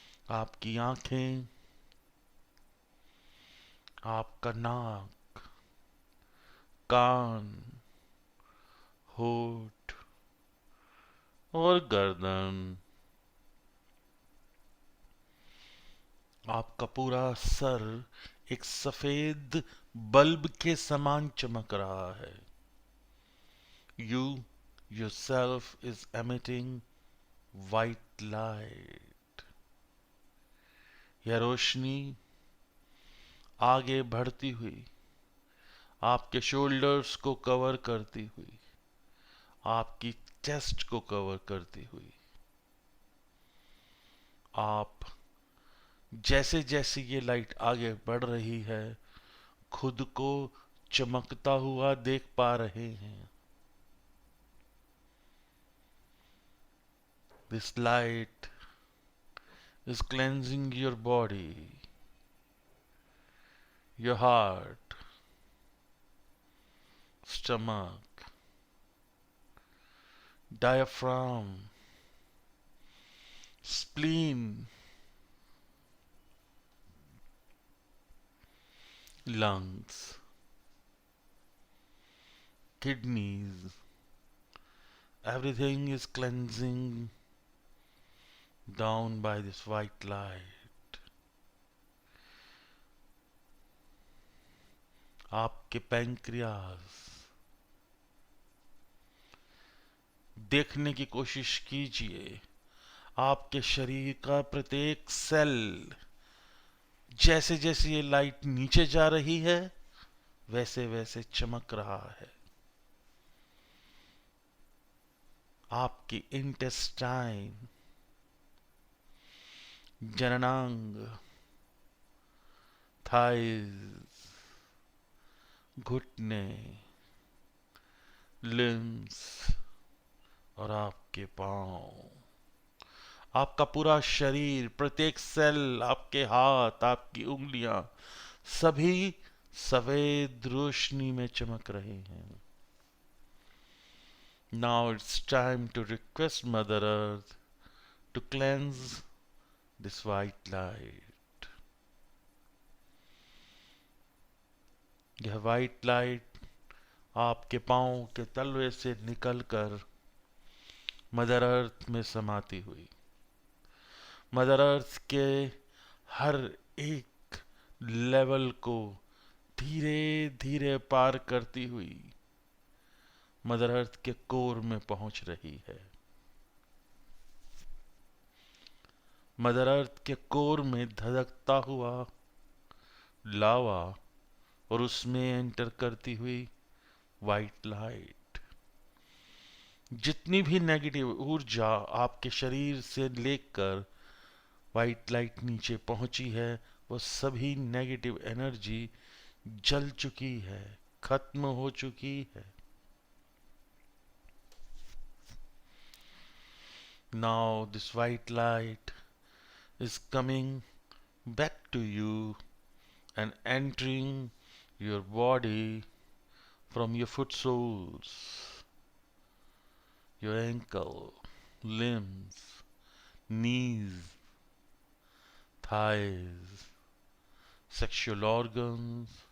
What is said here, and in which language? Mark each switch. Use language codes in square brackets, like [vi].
[hi] आपकी आंखें, आपका नाक, कान, होठ और गर्दन, आपका पूरा सर एक सफेद बल्ब के समान चमक रहा है। [en] You yourself is emitting white light. [hi] यह रोशनी आगे बढ़ती हुई आपके शोल्डर्स को कवर करती हुई, आपकी चेस्ट को कवर करती हुई, आप जैसे जैसे ये लाइट आगे बढ़ रही है खुद को चमकता हुआ देख पा रहे हैं। [en] This light is cleansing your body, your heart, stomach, diaphragm, spleen, lungs, kidneys. Everything is cleansing down by this white light. [hi] आपके पैंक्रियास, देखने की कोशिश कीजिए आपके शरीर का प्रत्येक सेल, जैसे जैसे ये लाइट नीचे जा रही है वैसे वैसे चमक रहा है। आपकी इंटेस्टाइन, जननांग, थाइज, घुटने, लिम्स और आपके पांव, आपका पूरा शरीर, प्रत्येक सेल, आपके हाथ, आपकी उंगलियां, सभी सफेद रोशनी में चमक रहे हैं। [en] Now it's time to request Mother Earth to cleanse this white light. [hi] यह white light आपके पांव के तलवे से निकलकर मदर अर्थ में समाती हुई, मदर अर्थ के हर एक लेवल को धीरे धीरे पार करती हुई मदर अर्थ के कोर में पहुंच रही है। मदर अर्थ के कोर में धधकता हुआ लावा और उसमें एंटर करती हुई वाइट लाइट, जितनी भी नेगेटिव ऊर्जा आपके शरीर से लेकर वाइट लाइट नीचे पहुंची है वो सभी नेगेटिव एनर्जी जल चुकी है, खत्म हो चुकी है। [en] Now this white light is coming back to you and entering your body from your foot soles, your ankle, limbs, knees, thighs, sexual organs,